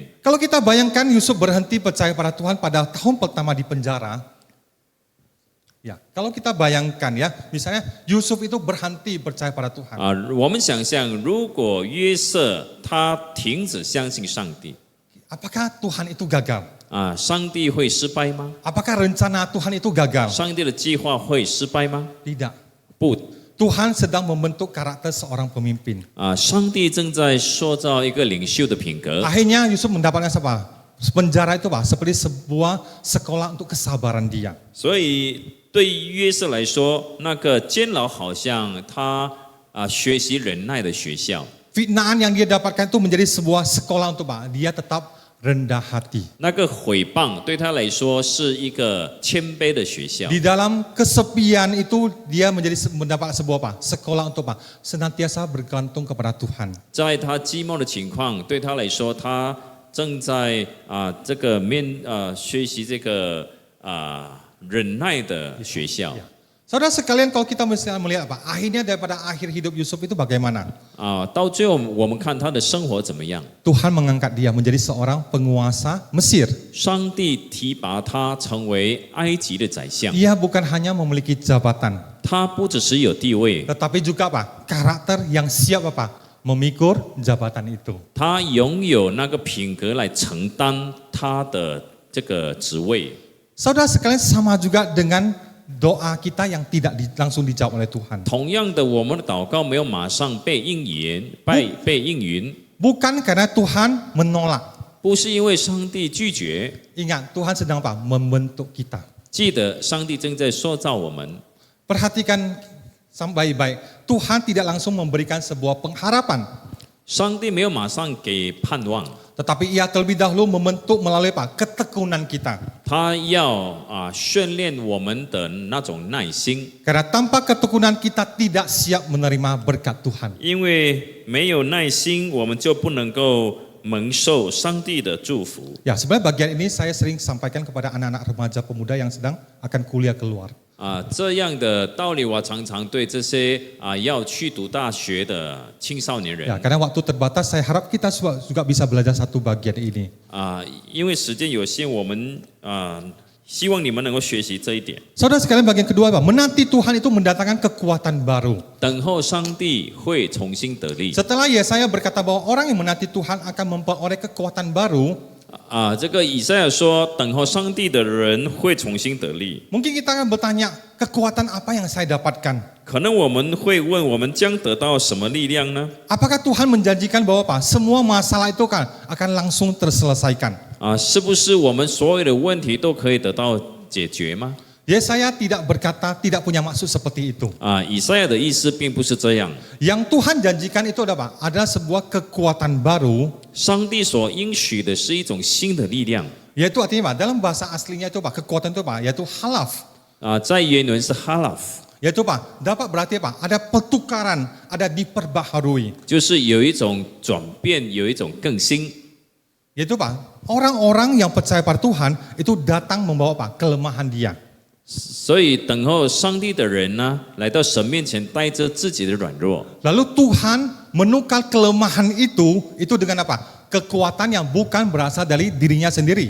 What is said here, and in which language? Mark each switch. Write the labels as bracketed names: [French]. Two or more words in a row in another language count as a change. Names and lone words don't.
[Indonesian] Kalau kita bayangkan Yusuf berhenti percaya pada Tuhan pada tahun pertama di penjara. Ya, kalau kita bayangkan ya, misalnya Yusuf itu berhenti percaya pada Tuhan. [Chinese] 我们想象，如果约瑟他停止相信上帝， [Indonesian] Apakah Tuhan itu gagal? [Chinese] 上帝会失败吗？ [Indonesian] Apakah rencana Tuhan itu gagal? [Chinese] 上帝的计划会失败吗？ [Indonesian] Tidak. [Chinese] 不， [Indonesian] Tuhan sedang membentuk karakter seorang pemimpin. [Chinese] 上帝正在塑造一个领袖的品格。 [Indonesian] Akhirnya Yusuf mendapatkan apa? Penjara itu apa? Seperti sebuah sekolah untuk kesabaran dia. [Chinese] 所以对约瑟来说，那个监牢好像他学习忍耐的学校。 [Indonesian] Fitnahan yang dia dapatkan itu menjadi sebuah sekolah untuk apa? Dia tetap rendah hati. [Chinese] 那个毁谤对他来说是一个谦卑的学校。 [Indonesian] Di dalam kesepian itu dia mendapat sebuah apa? Sekolah untuk apa? Senantiasa bergantung kepada Tuhan. [Chinese] 在他寂寞的情况，对他来说，他正在这个学习这个忍耐的学校。 [Indonesian] Saudara sekalian, kalau kita misalnya melihat apa? Akhirnya daripada akhir hidup Yusuf itu bagaimana? [Chinese] 到最后我们看他的生活怎么样？ [Indonesian] Tuhan mengangkat dia menjadi seorang penguasa Mesir. [Chinese] 上帝提拔他成为埃及的宰相， [Indonesian] Ia bukan hanya memiliki jabatan, [Chinese] 他不只是有地位， [Indonesian] tetapi juga apa? Karakter yang siap apa? Memikul jabatan itu. [Chinese] 他拥有那个品格来承担他的这个职位。 [Indonesian] Saudara sekalian, sama juga dengan doa kita yang tidak langsung dijawab oleh Tuhan. [Chinese] 同样的，我们的祷告没有马上被应允，被应允， [Indonesian] Bukan karena Tuhan menolak. [Chinese] 不是因为上帝拒绝。 [Indonesian] Ingat, Tuhan sedang apa? Membentuk kita. [Chinese] 记得上帝正在塑造我们。 [Indonesian] Perhatikan baik-baik. Tuhan tidak langsung memberikan sebuah pengharapan. [Chinese] 上帝没有马上给盼望， [Indonesian] Tetapi ia terlebih dahulu membentuk melalui apa? Ketekunan kita. [Chinese] 他要训练我们的那种耐心， [Indonesian] Karena tanpa ketekunan kita tidak siap menerima berkat Tuhan. [Chinese] 因为没有耐心，我们就不能够蒙受上帝的祝福。 [Indonesian] Ya, sebenarnya bagian ini saya sering sampaikan kepada anak-anak remaja pemuda yang sedang akan kuliah keluar. [Chinese] 这样的道理，我常常对这些要去读大学的青少年人 [Indonesian] Ya, karena waktu terbatas, saya harap kita juga bisa belajar satu bagian ini. [Chinese] 因为时间有限，我们希望你们能够学习这一点。 [Indonesian] Saudara sekalian, bagian kedua apa? Menanti Tuhan itu mendatangkan kekuatan baru. [Chinese] 等候上帝会重新得力。 [Indonesian] Setelah Yesaya berkata bahwa orang yang menanti Tuhan akan memperoleh kekuatan baru, [Chinese] 这个以赛亚说，等候上帝的人会重新得力。 [Indonesian] Mungkin kita akan bertanya, kekuatan apa yang saya dapatkan? [Chinese] 可能我们会问，我们将得到什么力量呢？ [Indonesian] Apakah Tuhan menjanjikan bahwa apa? Semua masalah itu akan langsung terselesaikan? [Chinese] 是不是我们所有的问题都可以得到解决吗？ [Indonesian] Yesaya tidak berkata, tidak punya maksud seperti itu. [Chinese] 以赛亚的意思并不是这样。 [Indonesian] Yang Tuhan janjikan itu adalah apa? Adalah sebuah kekuatan baru, [Chinese] 上帝所应许的是一种新的力量。 [Indonesian] yaitu artinya apa? Dalam bahasa aslinya itu apa? Kekuatan itu apa? Yaitu halaf. [Chinese] 在原文是 halaf， [Indonesian] Yaitu apa? Dapat berarti apa? Ada pertukaran, ada diperbaharui. [Chinese] 就是有一种转变，有一种更新。 [Indonesian] Yaitu apa? Orang-orang yang percaya pada Tuhan itu datang membawa apa? Kelemahan dia. [Chinese] 所以等候上帝的人呢，来到神面前，带着自己的软弱。 [Indonesian] Lalu Tuhan menukar kelemahan itu dengan apa? Kekuatan yang bukan berasal dari dirinya sendiri.